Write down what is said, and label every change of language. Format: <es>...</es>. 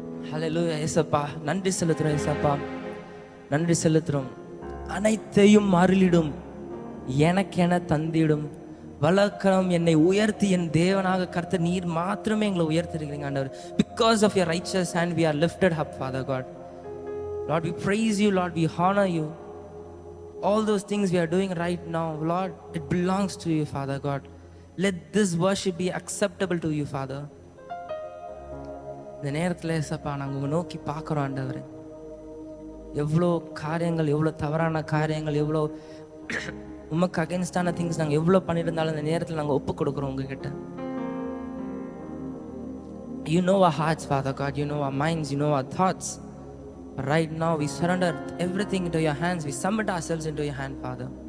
<ta>ஹல்லேலூயா. இயேசப்பா நன்றி செலுத்துறோம். இயேசப்பா நன்றி செலுத்துறோம். அனைத்தையும் அருளிடும், எனக்கென தந்திடும், வளர்க்கணும் என்னை உயர்த்தி என் தேவனாக கர்த்தர் நீர் மாத்திரமே எங்களை உயர்த்திருக்கிறீங்க ஆண்டவர்.</ta> <en>Because of your righteous hand we are lifted up, Father God. Lord, we praise you, Lord, we honor you. All those things we are doing right now, Lord, it belongs to you, Father God. Let this worship be acceptable to you, Father.</en> <ta>இந்த நேரத்தில் ஏசப்பா நாங்கள் உங்களை நோக்கி பார்க்குறோம் ஆண்டவர். எவ்வளோ காரியங்கள், எவ்வளோ தவறான காரியங்கள், எவ்வளோ உமக்கு அகேன்ஸ்டான திங்ஸ் நாங்கள் எவ்வளோ பண்ணியிருந்தாலும் இந்த நேரத்தில் நாங்கள் ஒப்பு கொடுக்குறோம் உங்ககிட்ட.</ta> <en>You know our hearts, Father God. You know our minds. You know our thoughts. Right now we surrender everything into your hands. We submit ourselves into your hand, Father.</en>